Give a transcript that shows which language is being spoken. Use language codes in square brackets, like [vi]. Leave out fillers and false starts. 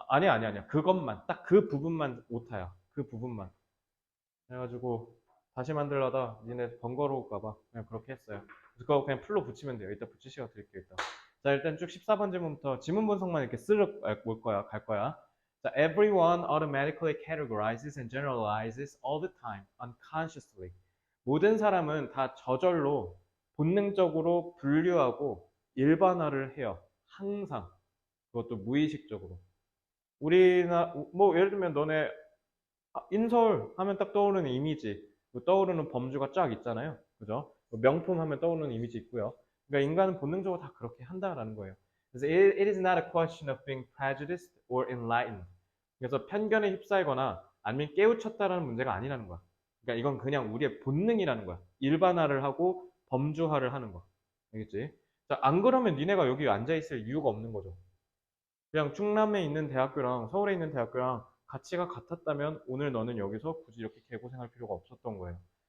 [ko] 아니야. 그것만, 딱 그 부분만 오타야. 그 부분만. 그래가지고 다시 만들려다 니네 번거로울까봐 그냥 그렇게 했어요. 그거 그냥 풀로 붙이면 돼요. 이따 붙일 시간 드릴게요, 이따. 자, 일단 쭉 14번 질문부터 지문 분석만 이렇게 올 거야, 갈 거야. [en] 자, everyone automatically categorizes and generalizes all the time, unconsciously. [ko] 모든 사람은 다 저절로 본능적으로 분류하고 일반화를 해요. 항상. 그것도 무의식적으로. 뭐 예를 들면 너네 인서울 하면 딱 떠오르는 이미지, 떠오르는 범주가 쫙 있잖아요. 그죠? 명품 하면 떠오르는 이미지 있고요. 그러니까 인간은 본능적으로 다 그렇게 한다라는 거예요. [en] 그래서 it is not a question of being prejudiced or enlightened. [ko] 그래서 편견에 휩싸이거나 아니면 깨우쳤다라는 문제가 아니라는 거야. 그러니까 이건 그냥 우리의 본능이라는 거야. 일반화를 하고 범주화를 하는 거. 알겠지? 자, 안 그러면 니네가 여기 앉아있을 이유가 없는 거죠. 그냥 충남에 있는 대학교랑 서울에 있는 대학교랑 가치가 같았다면 오늘 너는 여기서 굳이 이렇게 개고생할 필요가 없었던 거예요.